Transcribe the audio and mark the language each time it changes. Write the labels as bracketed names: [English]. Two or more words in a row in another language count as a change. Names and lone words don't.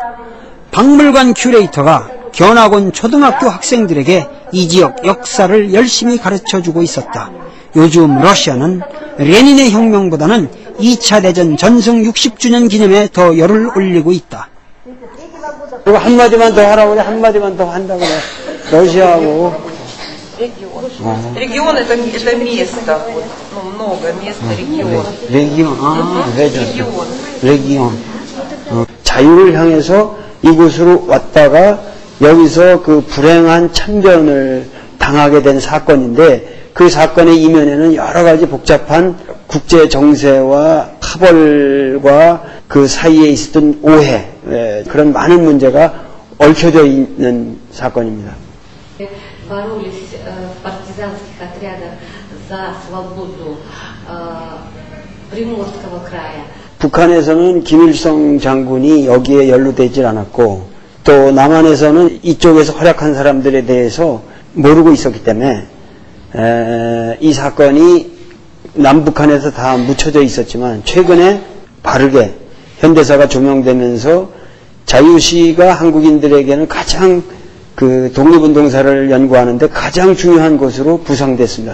[Korean] 박물관 큐레이터가 견학원 초등학교 학생들에게 이 지역 역사를 열심히 가르쳐주고 있었다. 요즘 러시아는 레닌의 혁명보다는 2차 대전 전승 60주년 기념에 더 열을 올리고 있다. 그리고 한마디만 더 하라고 그래. 한마디만 더 한다고 그래. 러시아하고. [Russian] Регион это место. Много мест, регион. [Korean] 레기온. 자유를 향해서 이곳으로 왔다가 여기서 그 불행한 참변을 당하게 된 사건인데 그 사건의 이면에는 여러 가지 복잡한 국제 정세와 파벌과 그 사이에 있었던 오해, 그런 많은 문제가 얽혀져 있는 사건입니다. [Russian] боролись в партизанских отрядах за свободу Приморского края. [Korean] 북한에서는 김일성 장군이 여기에 연루되질 않았고 또 남한에서는 이쪽에서 활약한 사람들에 대해서 모르고 있었기 때문에 이 사건이 남북한에서 다 묻혀져 있었지만 최근에 바르게 현대사가 조명되면서 자유시가 한국인들에게는 가장 그 독립운동사를 연구하는데 가장 중요한 것으로 부상됐습니다.